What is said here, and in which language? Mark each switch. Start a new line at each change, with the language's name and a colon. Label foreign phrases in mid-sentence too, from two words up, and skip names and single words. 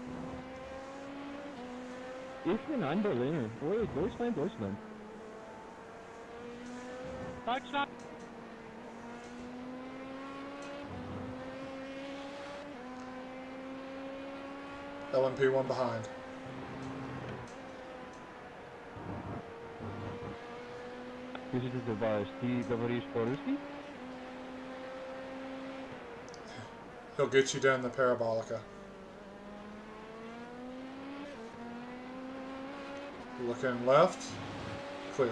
German: Ich bin ein Berliner. Oh, Deutschland, Deutschland. Deutschland.
English: LMP1 behind.
Russian: Скажи, ты добавишь, ты говоришь по-русски?
English: He'll get you down the parabolica. Looking left. Clear.